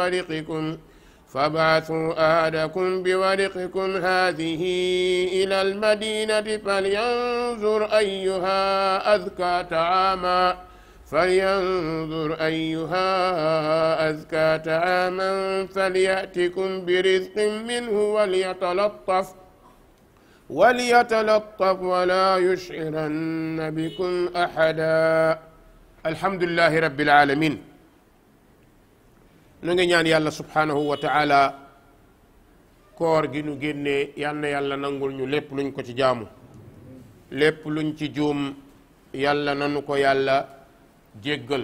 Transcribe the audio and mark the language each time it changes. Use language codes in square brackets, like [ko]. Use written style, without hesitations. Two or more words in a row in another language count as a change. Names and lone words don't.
[ar] بورقكم هذه إلى المدينة فلينظر أيها أزكى طعاما فليأتكم برزق منه وليتلطف ولا يشعرن بكم أحدا. الحمد لله رب العالمين. [wo] nu ngi ñaan yàlla [ar] سبحانه وتعالى [wo] koor gi nu génnee yal na yàlla nangul ñu lépp luñ ko ci jaamu, lépp luñ ci juum yàlla nanu ko yàlla jéggal.